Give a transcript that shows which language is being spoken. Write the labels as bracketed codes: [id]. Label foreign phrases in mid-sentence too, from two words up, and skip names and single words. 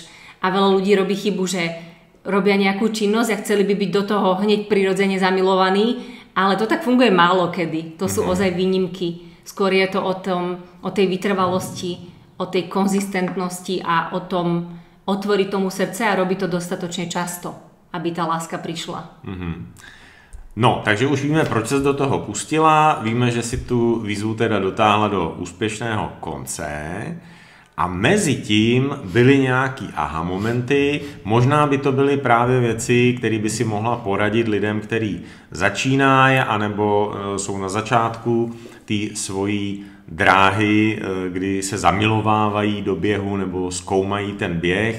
[sk] A veľa ľudí robí chybu, že robia nejakú činnosť a chceli by byť do toho hneď prirodzene zamilovaní, ale to tak funguje málo kedy. To sú ozaj výnimky. Skôr je to o tej vytrvalosti, o tej konzistentnosti a o tom otvoriť tomu srdce a robiť to dostatočne často, aby tá láska prišla. No, [cs] takže už víme, proč ses do toho pustila, víme, že si tu výzvu teda dotáhla do úspěšného konce. A mezi tím byly nějaký aha momenty, možná by to byly právě věci, které by si mohla poradit lidem, kteří začínají, anebo jsou na začátku té svojí dráhy, kdy se zamilovávají do běhu nebo zkoumají ten běh.